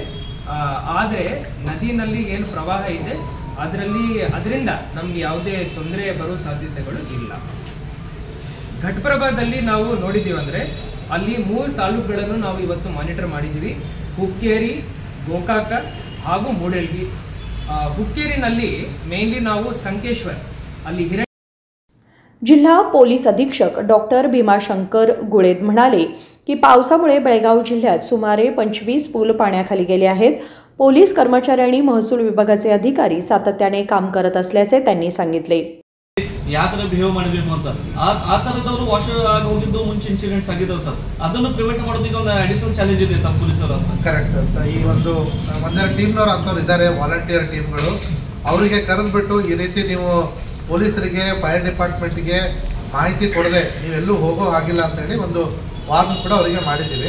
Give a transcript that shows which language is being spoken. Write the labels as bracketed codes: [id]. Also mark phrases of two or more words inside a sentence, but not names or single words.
[kn] ಆದರೆ ನದಿನಲ್ಲಿ ಏನು ಪ್ರವಾಹ ಇದೆ ಅದರಿಂದ ನಮ್ಗೆ ಯಾವುದೇ ತೊಂದರೆ ಬರೋ ಸಾಧ್ಯತೆಗಳು ಇಲ್ಲ. ಘಟಪ್ರಭಾದಲ್ಲಿ ನಾವು ನೋಡಿದ್ದೀವಿ ಅಂದರೆ ಅಲ್ಲಿ 3 ತಾಲೂಕುಗಳನ್ನು ನಾವು ಇವತ್ತು ಮಾನಿಟರ್ ಮಾಡಿದ್ದೀವಿ: ಹುಕ್ಕೇರಿ, ಗೋಕಾಕ ಹಾಗೂ ಮೂಡಲ್ಗಿ. ಹುಕ್ಕೇರಿನಲ್ಲಿ ಮೇನ್ಲಿ ನಾವು संकेश्वर ಅಲ್ಲಿ [mr] जिल्हा पोलीस अधीक्षक डॉक्टर भीमाशंकर गुळेद म्हणाले की पावसामुळे बेळगाव जिल्ह्यात सुमारे 25 पूल पाण्याखाली गेले आहेत. पोलीस कर्मचारी महसूल विभागाचे अधिकारी सातत्याने काम करत असल्याचे त्यांनी सांगितले. [kn] ಯಾವ ತರ ಬಿಹೇವ್ ಮಾಡಬೇಕು ಅಂತ ಆ ತರದವರು ವಾಶ್ ಆಗಿ ಹೋಗಿದ್ದು ಮುಂಚೆ ಇನ್ಸಿಡೆಂಟ್ಸ್ ಆಗಿದಾವೆ ಸರ್. ಅದನ್ನು ಪ್ರಿವೆಂಟ್ ಮಾಡೋದಕ್ಕೆ ಒಂದು [en] additional challenge [kn] ಇದೆ ತಮ್ಮ ಪೊಲೀಸರು. ಕರೆಕ್ಟ್ ಅಂತ ಈ ಒಂದೆರಡು ಟೀಮ್ನವ್ರು ಅಂತವ್ರು ಇದ್ದಾರೆ, [en] volunteer teamgalu. [kn] ಅವರಿಗೆ ಕರೆದ್ಬಿಟ್ಟು ಈ ರೀತಿ ನೀವು ಪೊಲೀಸರಿಗೆ, [en] fire departmentge [kn] ಮಾಹಿತಿ ಕೊಡದೆ ನೀವೆಲ್ಲೂ ಹೋಗೋ ಹಾಗಿಲ್ಲ ಅಂತೇಳಿ ಒಂದು ವಾರ್ನ್ ಕೂಡ ಅವರಿಗೆ ಮಾಡಿದ್ದೀವಿ.